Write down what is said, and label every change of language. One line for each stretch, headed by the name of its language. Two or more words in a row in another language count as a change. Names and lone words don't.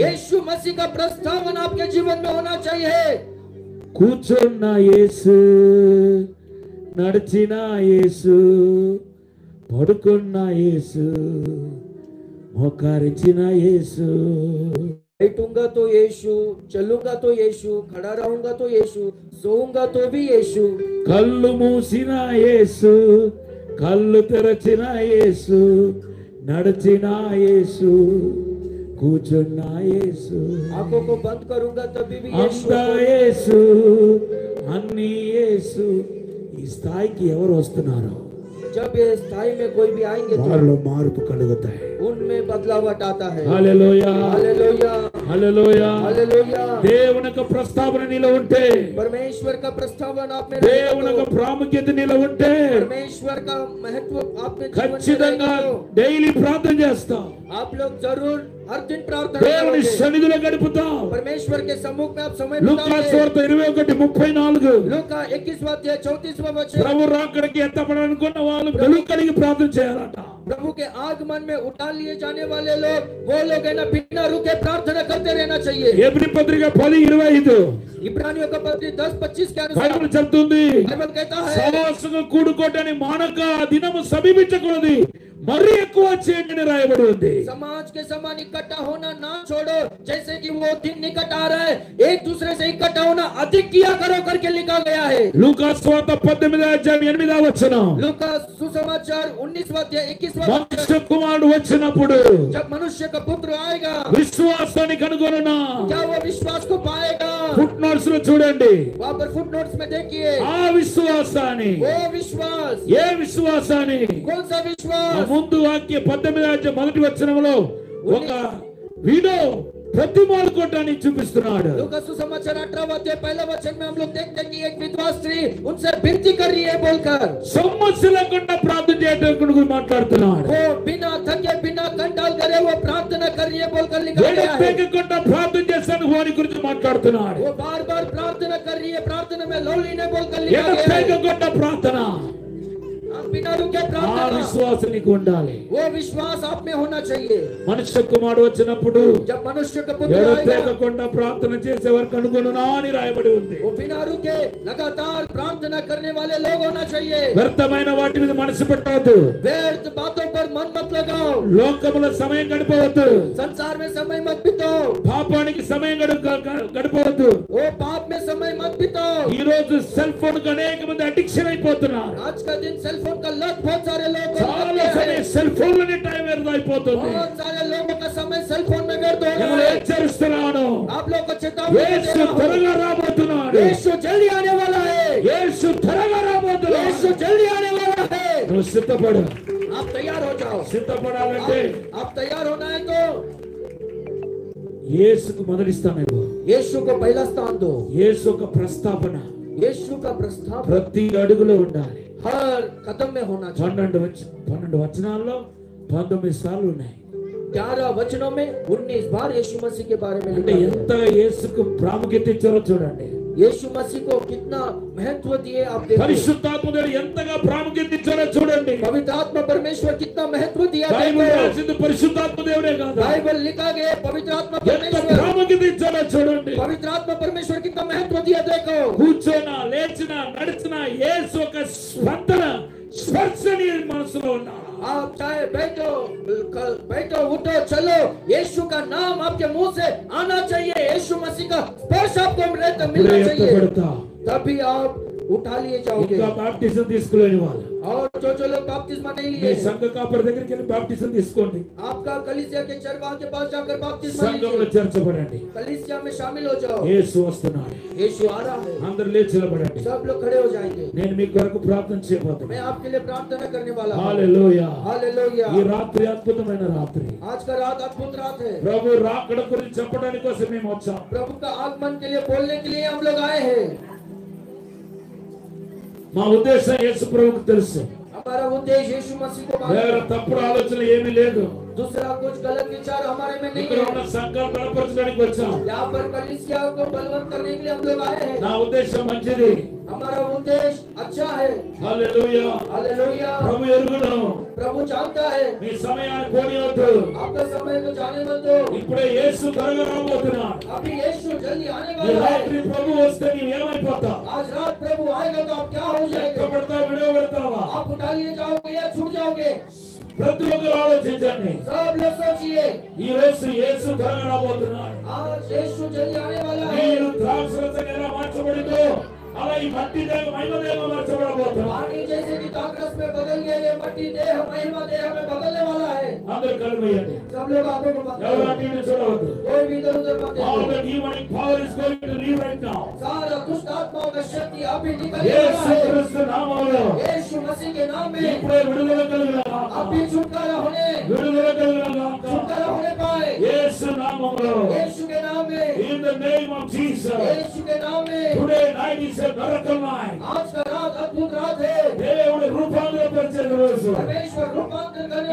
Hindi: यीशु मसीह का प्रस्तावन आपके जीवन में होना चाहिए।
Telugu: కూర్చున్న యేసు, నడిచిన యేసు, పడుకున్న యేసు, మోకరించిన యేసు,
Hindi: बैठूंगा तो यीशु, चलूंगा तो यीशु, खड़ा रहूंगा तो यीशु, सोऊंगा तो भी यीशु।
Telugu: కళ్ళు మూసిన యేసు, కళ్ళు తెరచిన యేసు, నడిచిన యేసు, కూర్చున్న యేసు,
Hindi: आंखों को बंद करूंगा तभी भी यीशु।
Telugu: అంతా యేసు, అన్ని యేసు. ఈ స్థాయికి ఎవరు వస్తున్నారు
Hindi: जब ये स्थाई में कोई भी आएंगे तो
Telugu: వారిలో మార్పు కలుగుతాయి.
Hindi: उनमें बदलावट आता है।
Telugu: హల్లెలూయా
Hindi: हालेलुया,
Telugu: హల్లెలూయా.
Hindi: हालेलुया।
Telugu: దేవుని యొక్క ప్రస్తావన నీలో ఉంటే,
Hindi: परमेश्वर का प्रस्तावन आप में
Telugu: దేవుని యొక్క
Hindi: रहेगा तो,
Telugu: ప్రాముఖ్యత నీలో ఉంటే
Hindi: परमेश्वर का महत्व आप में जीवन में
Telugu: ఖచ్చితంగా
Hindi: रहेगा तो
Telugu: డైలీ ప్రార్థన చేస్తాం.
Hindi: आप लोग जरूर हर दिन प्रार्थना
Telugu: దేవుని
Hindi: करोगे।
Telugu: సన్నిధిలో గడుపుతాం.
Hindi: परमेश्वर के सम्मुख में आप समय
Telugu: లూకా
Hindi: बिताओगे।
Telugu: సువార్త 21:34
Hindi: लूका 21वां अध्याय 34वां वचन।
Telugu: ప్రభు రాకడికి ఎత్తపడాలనుకున్న వాళ్ళు వెలుగు కలిగి ప్రార్థన చేయాలట.
Hindi: प्रभु के आगमन में उठा लिए जाने वाले लोग, वो लोग है ना, बिना रुके प्रार्थना करते रहना चाहिए।
Telugu: ఎబ్రీ పత్రిక 10:25
Hindi: इब्रानियों का पत्री 10:25 के अनुसार
Telugu: బైబిల్ చెప్తుంది,
Hindi: बाइबल कहता है,
Telugu: సహవాసంగా కూడుకోవటాన్ని మానక ఆ దినము సమీపించకూడదు, మరీ ఎక్కువ చేయండి అని రాయబడి ఉంది.
Hindi: समाज के समान इकट्ठा होना ना छोड़ो, जैसे कि वो दिन निकट आ रहा है, एक दूसरे से इकट्ठा होना अधिक किया करो करके लिखा गया है।
Telugu: లూకా సువార్త 18:8
Hindi: लूका सुसमाचार 19वां अध्याय 21वां
Telugu: మనుష్య కుమారుడు వచ్చినప్పుడు
Hindi: जब मनुष्य का पुत्र आएगा
Telugu: విశ్వాసాన్ని కనుగొనునా?
Hindi: क्या वो विश्वास को पाएगा?
English: foot notes
Telugu: లో చూడండి.
Hindi: वहां पर फुटनोट्स में देखिए,
Telugu: ఆ విశ్వాసాన్ని,
Hindi: वो विश्वास,
Telugu: ఏ విశ్వాసాన్ని?
Hindi: कौन सा
Telugu: ఆ
Hindi: विश्वास?
Telugu: ముందు వాక్య 18:1 ఒక వీడో ప్రతిమాలుకోవటాన్ని చూపిస్తున్నాడు.
Hindi: लूका सुसमाचार 18वां अध्याय पहला वचन में हम लोग देखते हैं कि एक विधवा स्त्री उनसे विनती कर रही है बोलकर,
Telugu: సమస్య లేకుండా ప్రార్థన చేయడం గురించి మాట్లాడుతున్నాడు.
Hindi: वो बिना थके बिना कंटाल करे वो प्रार्थना कर रही है बोलकर लिखा गया है।
Telugu: ఎడతెగకుండా ప్రార్థన చేస్తాను వారి గురించి మాట్లాడుతున్నాడు.
Hindi: वो बार बार प्रार्थना कर रही है, प्रार्थना में लौली ने बोलकर लिखा गया है।
Telugu: ఎడతెగకుండా ప్రార్థన,
Hindi: आप बिना रुके
Telugu: ఆ
Hindi: प्रार्थना,
Telugu: విశ్వాసం నీకు ఉండాలి.
Hindi: वो विश्वास आप में होना चाहिए।
Telugu: మనుష్య కుమారుడు వచ్చినప్పుడు
Hindi: जब मनुष्य का पुत्र आएगा,
Telugu: ఎడతెగకుండా ప్రార్థన చేసేవారు కనుగొనునా అని రాయబడి ఉంది.
Hindi: वो बिना रुके लगातार प्रार्थना करने वाले लोग होना चाहिए।
Telugu: వ్యర్థమైన వాటి మీద మనసు పెట్టవద్దు.
Hindi: व्यर्थ बातों पर मन मत लगाओ,
Telugu: లోకములో సమయం గడపవద్దు.
Hindi: संसार में समय मत बिताओ,
Telugu: పాపానికి సమయం గడపవద్దు.
Hindi: वो पाप में समय मत बिताओ।
Telugu: ఈ రోజు
English: cell phone
Telugu: కు అనేక మంది అడిక్షన్ అయిపోతున్నారు.
Hindi: आज का दिन
English: cell phone
Hindi: का लत बहुत सारे लोग को
Telugu: చాలా
Hindi: लग गया
Telugu: సమయం
Hindi: है।
English: cell phone
Telugu: లోనే టైం వ్యర్థం అయిపోతుంది.
Hindi: बहुत सारे लोगों का समय
English: cell phone
Hindi: में व्यर्थ हो
Telugu: నేను
Hindi: रहा है।
Telugu: హెచ్చరిస్తున్నాను,
Hindi: आप लोग को चेतावनी दे
Telugu: యేసు
Hindi: रहा हूं,
Telugu: త్వరగా రాబోతున్నాడు.
Hindi: यीशु जल्दी आने वाला है,
Telugu: యేసు త్వరగా రాబోతున్నాడు.
Hindi: यीशु जल्दी आने वाला है।
Telugu: నువ్వు సిద్ధపడు.
Hindi: आप तैयार हो जाओ।
Telugu: సిద్ధపడాలంటే
Hindi: आप तैयार होना है तो
Telugu: యేసుకు మొదటి స్థానం ఇవ్వు.
Hindi: यीशु को पहला स्थान दो।
Telugu: యేసు ఒక ప్రస్తావన
Hindi: यीशु का प्रस्ताव
Telugu: ప్రతి అడుగులో ఉండాలి.
Hindi: हर कदम में होना चाहिए।
Telugu: 12 వచనాల్లో 19 సార్లు ఉన్నాయి.
Hindi: 11 वचनों में 19 बार यीशु मसीह के बारे में
Telugu: అంటే
Hindi: लिखा है।
Telugu: ఎంతగా యేసుకు ప్రాముఖ్యత ఇచ్చారో చూడండి.
Hindi: यीशु मसीह को कितना महत्व दिए आप देखिए।
Telugu: పరిశుద్ధాత్మ దేవుడు ఎంతగా ప్రాముఖ్యత ఇచ్చారో చూడండి.
Hindi: पवित्र आत्मा परमेश्वर कितना महत्व दिया
Telugu: బైబిల్
Hindi: देखो।
Telugu: రాసింది పరిశుద్ధాత్మ దేవుడే కాదు.
Hindi: बाइबल लिखा गया पवित्र आत्मा
Telugu: ఎంత
Hindi: परमेश्वर।
Telugu: ప్రాముఖ్యత ఇచ్చారో చూడండి.
Hindi: पवित्र आत्मा परमेश्वर कितना महत्व दिया देखो।
Telugu: కూర్చోనా లేచినా నడిచినా యేసు ఒక స్పందన స్పర్శని మనసులో ఉన్నా.
Hindi: आप चाहे बैठो उठो चलो, यीशु का नाम आपके मुंह से आना चाहिए। यीशु मसीह का स्पर्श आपको मिलना चाहिए, तभी आप उठा लिए जाओगे।
Telugu: ఇంకా బాప్టిజం తీసుకోలేని వాళ్ళు
Hindi: और जो लोग बपतिस्मा नहीं
Telugu: మీ
Hindi: लिए,
Telugu: సంఘ కాపరి దగ్గరికి వెళ్ళి బాప్టిజం తీసుకోండి.
Hindi: आपका कलीसिया के चरवाह के पास जाकर बपतिस्मा
Telugu: సంఘంలో
Hindi: लीजिए,
Telugu: చేర్చబడండి.
Hindi: कलीसिया में शामिल हो जाओ।
Telugu: యేసు వస్తున్నాడు.
Hindi: यीशु आ रहा है,
Telugu: అందరూ లేచి నిలబడండి.
Hindi: सब लोग खड़े हो जाएंगे।
Telugu: నేను మీ కొరకు ప్రార్థన చేయబోతున్నాను.
Hindi: मैं आपके लिए प्रार्थना करने वाला हूँ।
Telugu: హల్లెలూయా.
Hindi: हालेलुया।
Telugu: ఈ రాత్రి అద్భుతమైన రాత్రి.
Hindi: आज का रात अद्भुत रात है।
Telugu: ప్రభు రాకడ గురించి చెప్పడానికి కోసం మేము వచ్చాం.
Hindi: प्रभु का आगमन के लिए बोलने के लिए हम लोग आए हैं।
Telugu: మా ఉద్దేశం యేసు ప్రభువుకు తెలుసు.
Hindi: हमारा उद्देश्य यीशु मसीह को
Telugu: వేరే
Hindi: मानना।
Telugu: తప్పుడు ఆలోచన ఏమీ లేదు.
Hindi: दूसरा कुछ गलत विचार हमारे में नहीं
Telugu: ఇక్కడ ఉన్న
Hindi: है।
Telugu: సంఘాలు బలపరచడానికి వచ్చాం.
Hindi: यहाँ पर कलीसिया को बलवंत करने के लिए हम लोग आए हैं।
Telugu: నా ఉద్దేశం మంచిది.
Hindi: हमारा उद्देश्य अच्छा है।
Telugu: హల్లెలూయా.
Hindi: हालेलुया।
Telugu: ప్రభు ఎరుగును.
Hindi: प्रभु जानता है।
Telugu: మీ సమయాన్ని పోనీయొద్దు.
Hindi: आपका समय को जाने मत दो।
Telugu: ఇప్పుడే యేసు త్వరగా రాబోతున్నాడు.
Hindi: अभी यीशु जल्दी आने
Telugu: ఈ
Hindi: वाला है।
Telugu: రాత్రి ప్రభు వస్తే నీవు ఏమైపోతావు?
Hindi: आज रात प्रभु आएगा तो आप क्या हो जाएंगे?
Telugu: ఎక్కబడతావు, విడవబడతావా?
Hindi: आप उठा लिए जाओगे या छूट जाओगे?
Telugu: ప్రతి ఒక్కరు ఆలోచించండి.
Hindi: सब लोग सोचिए,
Telugu: ఈ రోజు యేసు త్వరగా రాబోతున్నాడు.
Hindi: आज यीशु जल्दी आने वाला है।
Telugu: మీరు ద్రాక్షరసంగా ఎలా మార్చబడిందో అలా ఈ మట్టి దేహ మహిమ దేహంగా మార్చబడబోతున్నాడు.
Hindi: पानी जैसे कि दाखरस में बदल गया, ये मट्टी देह महिमा देह में बदलने वाला है।
Telugu: అందరూ కళ్ళు మూయండి.
Hindi: सब लोग आंखों को बंद
Telugu: ఎవరు
Hindi: करो।
Telugu: అటు ఇటు చూడవద్దు.
Hindi: कोई भी इधर उधर मत
English: All
Hindi: देखो।
English: the demonic power is going to leave right now.
Hindi: सारा दुष्ट आत्माओं का शक्ति अभी निकलने
Telugu: యేసు
Hindi: वाला है।
Telugu: క్రీస్తు నామములో
Hindi: यीशु मसीह के नाम में
Telugu: ఇప్పుడే విడుదల కలుగునుగాక.
Hindi: अभी छुटकारा होने पाए।
Telugu: యేసు నామములో.
Hindi: यीशु के नाम में,
English: In the name of Jesus.
Hindi: यीशु के नाम में।
English: Today night is a miracle night.
Hindi: आज का रात अद्भुत रात है।
Telugu: దేవుడు రూపాంతరపరిచే రోజు.
Hindi: परमेश्वर रूपांतर करने